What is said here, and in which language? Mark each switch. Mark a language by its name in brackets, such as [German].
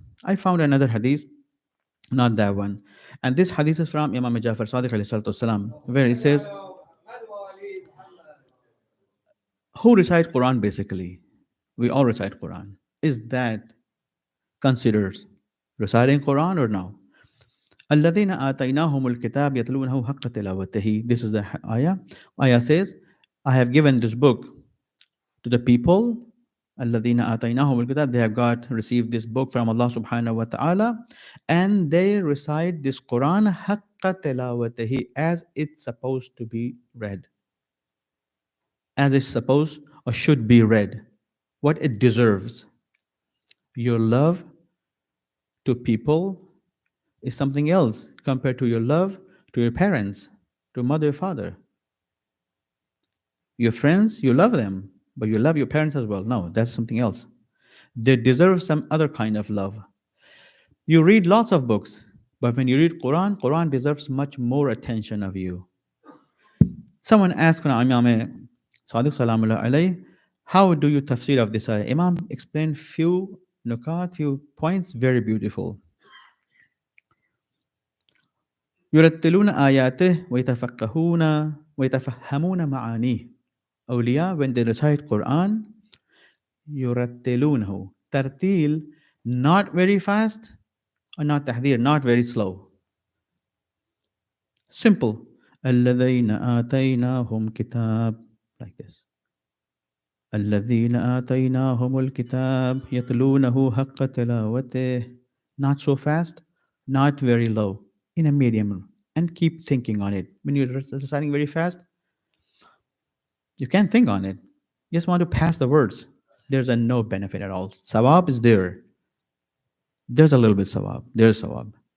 [English] I found another hadith, not that one. And this hadith is from Imam Jafar Sadiq alayhi salatu wasalam, where he says, [Arabic] محمد وآل محمد. [English] who recite Quran basically? We all recite Quran. Is that considered reciting Quran or no? [Arabic] الذين آتيناهم الكتاب يتلونه حق تلاوته. [English] This is the ayah. Ayah says, I have given this book to the people. [Arabic] الذين آتيناهم الكتاب. [English] They have received this book from Allah subhanahu wa ta'ala, and they recite this Quran [Arabic] حق تلاوته, [English] as it's supposed to be read. As it's supposed or should be read. What it deserves. Your love to people is something else compared to your love to your parents, to mother, father. Your friends, you love them, but you love your parents as well. No, that's something else. They deserve some other kind of love. You read lots of books, but when you read Quran, Quran deserves much more attention of you. Someone asked Imam Sadiq Salamullah alayhi, how do you tafsir of this ayah? Imam explained few nukat, few points, very beautiful. [Arabic] يرتلون آياته ويتفقهون ويتفهمون معانيه. [English] Awliya, when they recite Quran, يرتلونه. Tartil, not very fast, or not tahdir, not very slow. Simple. [Arabic] الذين آتيناهم كتاب, [English] like this. [Arabic] الذين آتيناهم الكتاب يتلونه حق تلاوته. [English] Not so fast, not very low, in a medium, and keep thinking on it. When you're reciting very fast, you can't think on it. You just want to pass the words. There's no benefit at all. Sawab is there. There's a little bit sawab. There's sawab.